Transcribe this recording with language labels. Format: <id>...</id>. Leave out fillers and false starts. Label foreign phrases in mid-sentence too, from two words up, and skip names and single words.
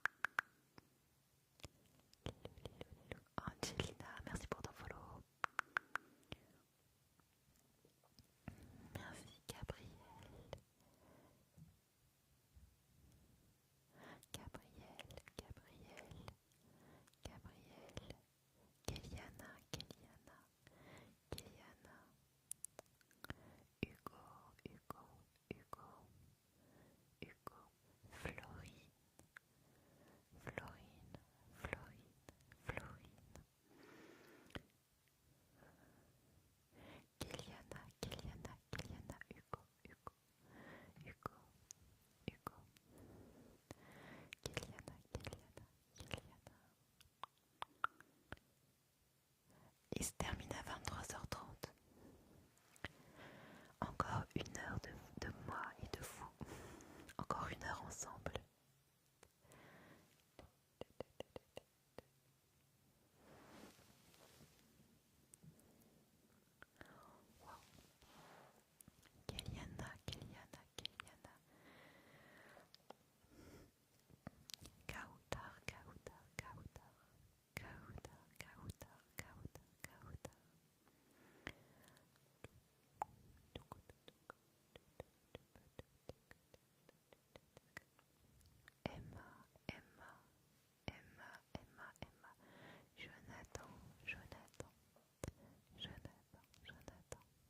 <fr>Lilou, Lilou, Lilou. Angelina, merci pour ton follow. Merci Gabriel. Gabriel, Gabriel, Gabriel. Kéliana, Kéliana, Kéliana. Hugo, Hugo, Hugo, Hugo. Florine, Florine, Florine, Florine. Kéliana, Kéliana, Kéliana. Hugo, Hugo, Hugo, Hugo. Kéliana, Kéliana, Kéliana. Il se termine à 23h30. Encore une heure de moi et de vous. Encore une heure ensemble. Wow. Kéliana, Kéliana, Kéliana. Kautar, Kautar, Kautar. Kautar, Kautar, Kautar, Kautar. Emma, Emma, Emma, Emma, Emma. Jonathan, Jonathan, Jonathan, Jonathan.</fr>